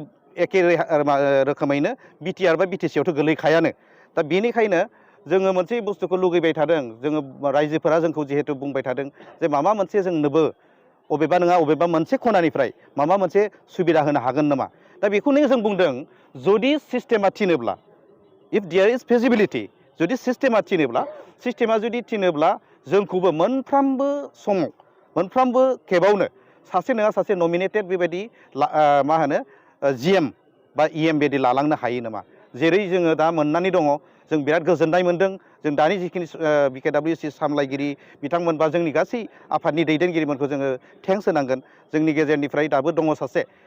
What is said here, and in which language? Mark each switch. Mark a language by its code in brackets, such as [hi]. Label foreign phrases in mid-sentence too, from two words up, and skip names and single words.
[brx] एखे रोखोमैनो BTR बा BTCआवथ' गोलैखायानो दा बेनिखायनो जोङो मोनसे बुस्थुखौ लुगैबाय थादों जोङो रायजोफोरा जोंखौ जिहेतु बुंबाय थादों जे माबा मोनसे जोंनोबो अबेबा नङा अबेबा मोनसे खनानिफ्राय माबा मोनसे सुबिदा होनो हागोन नामा दा बेखौनो जों बुंदों जुदि सिस्टेमा थिनोब्ला [en] if there is feasibility [brx] जुदि सिस्टेमा थिनोब्ला जोंखौबो मोनफ्रोमबो समाव मोनफ्रोमबो खेबावनो सासे नङा सासे नमिनेटेड बेबायदि मा होनो GM बा EM बायदि लालांनो हायो नामा जेरै जोङो दा मोननानै दङ जों बिराद गोजोननाय मोनदों जों दानि जिखिनि BKWC सामलायगिरि बिथांमोन बा जोंनि गासै आफादनि दैदेनगिरिफोरखौ जोङो थेंक्स होनांगोन जोंनि गेजेरनिफ्राय दाबो दङ सासे